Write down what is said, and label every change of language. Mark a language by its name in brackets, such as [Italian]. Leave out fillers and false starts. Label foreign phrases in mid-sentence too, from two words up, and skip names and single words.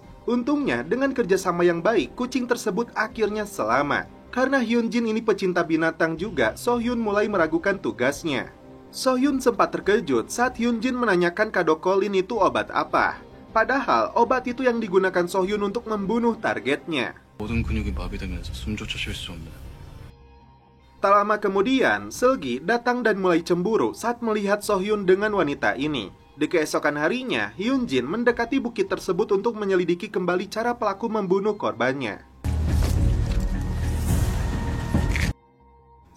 [Indonesian] Untungnya, dengan kerjasama yang baik, kucing tersebut akhirnya selamat. Karena Hyun Jin ini pecinta binatang juga, Sohyun mulai meragukan tugasnya. Sohyun sempat terkejut saat Hyun Jin menanyakan kado Colin itu obat apa. Padahal, obat itu yang digunakan Sohyun untuk membunuh targetnya. [Korean] 모든 근육이 마비되면서 숨조차 쉴 수 없는. [Indonesian] Tak lama kemudian, Seulgi datang dan mulai cemburu saat melihat Sohyun dengan wanita ini. Di keesokan harinya, Hyun Jin mendekati bukit tersebut untuk menyelidiki kembali cara pelaku membunuh korbannya.